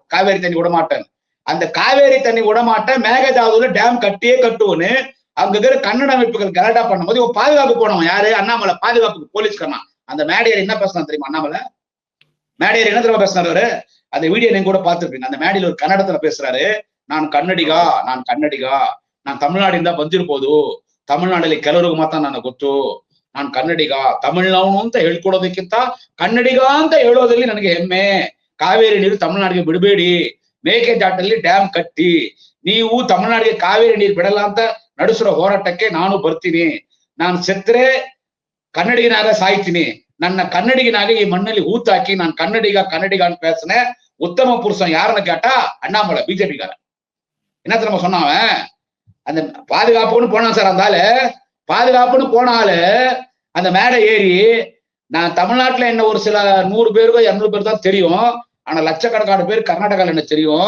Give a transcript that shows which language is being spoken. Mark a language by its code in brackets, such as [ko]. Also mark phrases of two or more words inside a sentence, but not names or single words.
[ta] காவேரி தண்ணி விடமாட்டேன், அந்த காவேரி தண்ணி விடமாட்டேன், மேகதாதுல டேம் கட்டியே கட்டுவோன்னு அங்க இருக்கிற கன்னட அமைப்புகள் கரெக்டா பண்ணும்போது இவன் பாதுகாப்பு போனவன் யாரு? அண்ணாமலை பாதுகாப்புக்கு போலீஸ்காரன். அந்த மேடையர் என்ன பேசினா தெரியுமா? அண்ணாமலை மேடையர் என்ன தெரியுமா பேசினாரு? அந்த வீடியோ நீங்க கூட பார்த்திருப்பீங்க. அந்த மேடையில ஒரு கன்னடத்துல பேசுறாரு. [kn] நான் ಕನ್ನಡಿಗ, நான் ತಮಿಳ್ನಾಡಿಂದ ಬಂದಿರ್ಬೋದು, ತಮಿಳ್ನಾಡಲ್ಲಿ ಕೆಲವರಿಗೆ ಮಾತ್ರ ನನ್ನ ಗೊತ್ತು, ನಾನು ಕನ್ನಡಿಗ, ತಮಿಳ್ನವನು ಅಂತ ಹೇಳ್ಕೊಡೋದಕ್ಕಿಂತ ಕನ್ನಡಿಗ ಅಂತ ಹೇಳೋದ್ರಲ್ಲಿ ನನಗೆ ಹೆಮ್ಮೆ. ಕಾವೇರಿ ನೀರು ತಮಿಳ್ನಾಡಿಗೆ ಬಿಡಬೇಡಿ, ಮೇಕೆದಾಟಲ್ಲಿ ಡ್ಯಾಮ್ ಕಟ್ಟಿ, ನೀವು ತಮಿಳ್ನಾಡಿಗೆ ಕಾವೇರಿ ನೀರು ಬಿಡಲ್ಲ ಅಂತ ನಡೆಸಿರೋ ಹೋರಾಟಕ್ಕೆ ನಾನು ಬರ್ತೀನಿ. ನಾನು ಸೆತ್ರೆ ಕನ್ನಡಿಗನಾಗ ಸಾಯ್ತೀನಿ, ನನ್ನ ಕನ್ನಡಿಗನಾಗ ಈ மண்ணಲ್ಲಿ [ta] ஊத்தாக்கி நான் கன்னடிகான்னு பேசினேன். உத்தம புருஷன் யாருன்னு கேட்டா அண்ணாமலை, பிஜேபி காரன். என்ன தெரியுமா சொன்னாவன்? அந்த பாதுகாப்புன்னு போனான் சார். அந்த ஆளு பாதுகாப்புன்னு போனாலு அந்த மேடை ஏறி, நான் தமிழ்நாட்டுல என்ன ஒரு சில 100 பேருக்கோ 200 பேர் தான் தெரியும், ஆனா லட்சக்கணக்கான பேர் கர்நாடகால என்ன தெரியும்.